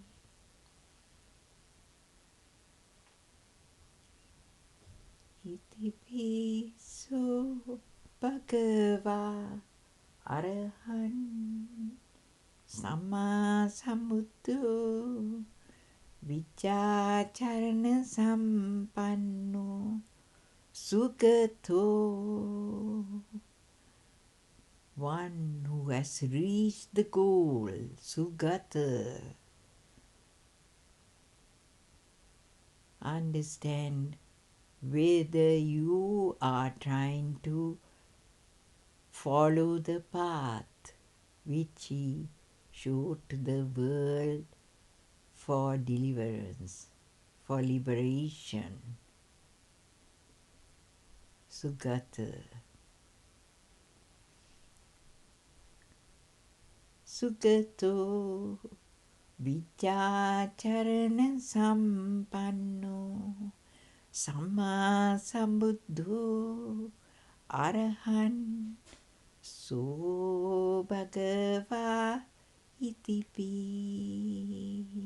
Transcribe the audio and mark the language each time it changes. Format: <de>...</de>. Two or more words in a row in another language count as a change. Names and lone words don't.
<pi>Itipi So Bhagava Arahan Samma Sambuddho Vijjacharana Sampanno Sugato.</pi> <en>One who has reached the goal, Sugata. Understand whether you are trying to follow the path which he showed to the world for deliverance, for liberation. Sugata.</en> <pi>Sugato Vijjacharana Sampanno Samma Sambuddho Arahan So Bhagava Itipi.</pi>